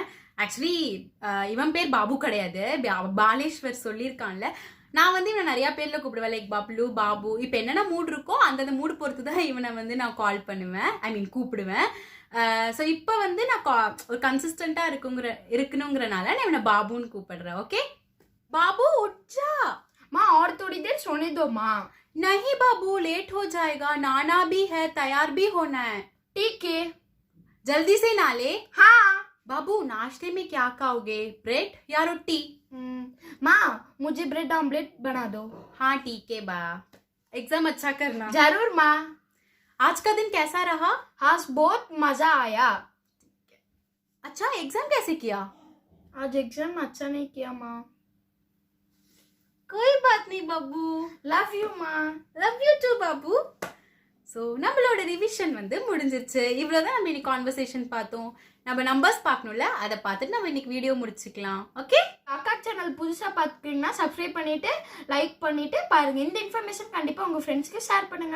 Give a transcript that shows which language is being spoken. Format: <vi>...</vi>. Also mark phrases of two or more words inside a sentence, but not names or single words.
<ta>ஆக்சுவலி இவன் பேர் பாபு கிடையாது, பாலேஸ்வர் சொல்லியிருக்கான்ல. நான் வந்து இவனை நிறையா பேரில் கூப்பிடுவேன், லைக் பப்ளு, பாபு. இப்போ என்னென்ன மூட் இருக்கோ அந்தந்த மூடு பொறுத்து தான் இவனை வந்து நான் கால் பண்ணுவேன்,</ta> <en>I mean</en> <ta>கூப்பிடுவேன். ஸோ இப்போ வந்து நான் ஒரு கன்சிஸ்டண்ட்டாக இருக்கணுங்கிறனால நான் இவனை பாபுன்னு கூப்பிடுறேன்.</ta> <hi>ஓகே बाबू उठ जा। माँ और थोड़ी देर सोने दो माँ। नहीं बाबू लेट हो जाएगा, नाना भी है, तैयार भी होना है। ठीक है, जल्दी से ना ले। हाँ। बाबू नाश्ते में क्या खाओगे, ब्रेड या रोटी? माँ मुझे</hi> <en>bread omelette</en> <hi>बना दो। हाँ ठीक है बा, एग्जाम अच्छा करना। जरूर माँ। आज का दिन कैसा रहा? हाँ बहुत मजा आया। अच्छा एग्जाम कैसे किया? आज एग्जाम अच्छा नहीं किया माँ। कोई बात नहीं बाबू,</hi> <en>love you</en> <hi>माँ।</hi> <en>love you too</en> <hi>बाबू।</hi> <ta>ஸோ நம்மளோட ரிவிஷன் வந்து முடிஞ்சிருச்சு. இவ்வளோதான் நம்ம இன்னைக்கு கான்வர்சேஷன் பார்த்தோம். நம்ம நம்பர்ஸ் பார்க்கணும்ல, அதை பார்த்துட்டு நம்ம இன்னைக்கு வீடியோ முடிச்சுக்கலாம். ஓகே, அக்கா சேனல் புதுசாக பார்த்துக்கிங்கன்னா சப்ஸ்கிரைப் பண்ணிவிட்டு லைக் பண்ணிவிட்டு பாருங்கள். இந்த இன்ஃபர்மேஷன் கண்டிப்பாக உங்கள் ஃப்ரெண்ட்ஸ்க்கு ஷேர் பண்ணுங்கள்.</ta>